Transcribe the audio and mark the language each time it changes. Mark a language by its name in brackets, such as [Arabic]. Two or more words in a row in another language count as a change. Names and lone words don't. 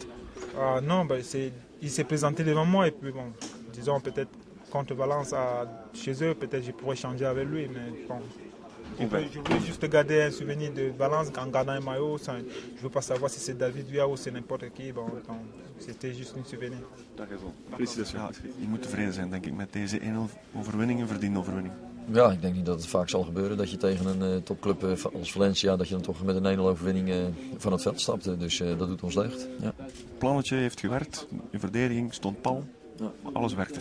[French] Non, il s'est présenté devant moi et puis bon, disons peut-être contre Valence chez eux, peut-être je pourrais changer avec lui, mais bon. Je voulais juste garder un souvenir de Valence en gardant un maillot. Je ne veux pas savoir si c'est David Villa ou c'est n'importe qui. Bon, c'était juste un souvenir. Daar raison. Felicitations. [Dutch] Ja, je moet tevreden zijn, denk ik, met deze 1-0 overwinning, een verdiende overwinning. Ja, ik denk niet dat het vaak zal gebeuren dat je tegen een topclub als Valencia, dat je dan toch met een 1-0 overwinning van het veld stapt. Dus dat doet ons deugd. Ja. Het plannetje heeft gewerkt, je verdediging stond pal, alles werkte.